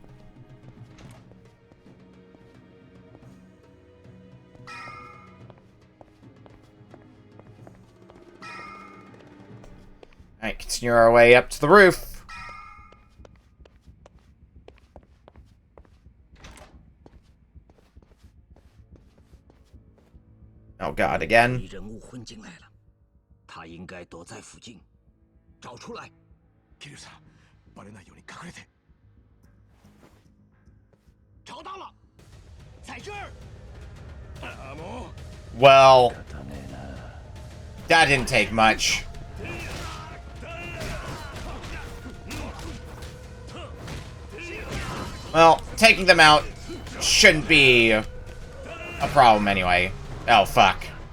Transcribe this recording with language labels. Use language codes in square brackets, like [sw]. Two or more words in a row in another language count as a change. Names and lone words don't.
[en] Alright, continue our way up to the roof. Oh god, again. [zh] 人物混进来了，他应该躲在附近，找出来。 [ja] 桐生さん、バレないように隠れて。 [zh] 找到了，在这儿。啊， [ja] もう。 [en] Well, that didn't take much. Well, taking them out shouldn't be a problem anyway. Oh, fuck.